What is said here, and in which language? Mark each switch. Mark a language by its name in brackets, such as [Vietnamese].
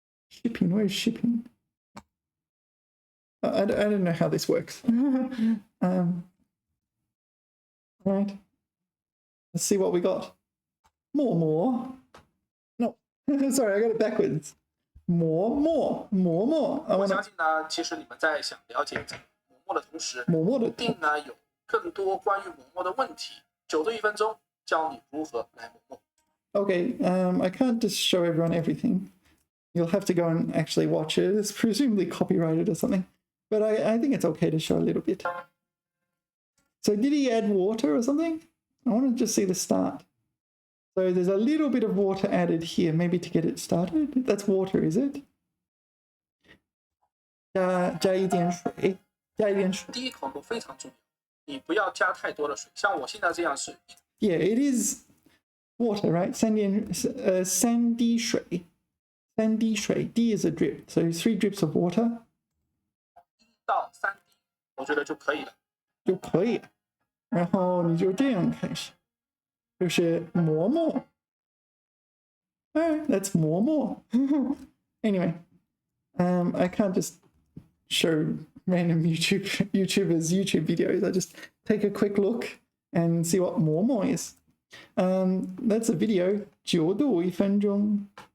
[English] Shipping, where's shipping? I don't know how this works. Right. Let's see what we got. More. No, sorry, I got it backwards. More. [Chinese] 我相信呢，其实你们在想了解磨墨的同时，一定呢有更多关于磨墨的问题。 9对1分钟，教你如何来磨墨。 [English] Okay, I can't just show everyone everything. You'll have to go and actually watch it. It's presumably copyrighted or something. But I think it's okay to show a little bit. So did he add water or something? I want to just see the start. So there's a little bit of water added here, maybe to get it started. That's water, is it? [Chinese] 加一点水，加一点水。第一口路非常重要，你不要加太多的水。像我现在这样是。 [English] Yeah, it is water, right? [Chinese] 三滴水。 [English] 3滴水 D is a drip, so 3 drips of water. [Chinese] 1到3滴，我觉得就可以了。就可以了。然后你就这样开始，就是磨墨。 [English] Alright, that's 磨墨。 Anyway, I can't just show random YouTubers YouTube videos. I just take a quick look and see what 磨墨 is. That's a video. 9度1分钟。